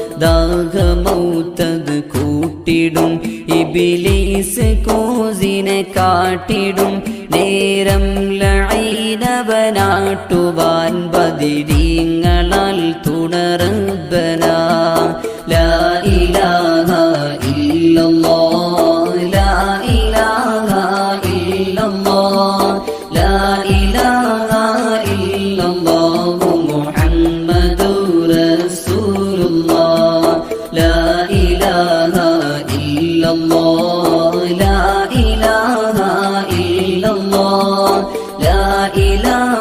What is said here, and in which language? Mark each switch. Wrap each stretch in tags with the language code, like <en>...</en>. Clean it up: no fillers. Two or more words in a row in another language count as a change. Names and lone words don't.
<ml>ദാഹമൗത്തത് കൂട്ടിടും ഇബ്ലീസ് കോസിനെ കാട്ടിടും നേരം ലഈനവനാട്ടുവാൻ ബദരീങ്ങളാൽ തുണ</ml> <ar>ربنا لا إله إلا الله لا إله إلا الله لا إله الله لا إله إلا الله لا إله إلا الله لا إله</ar>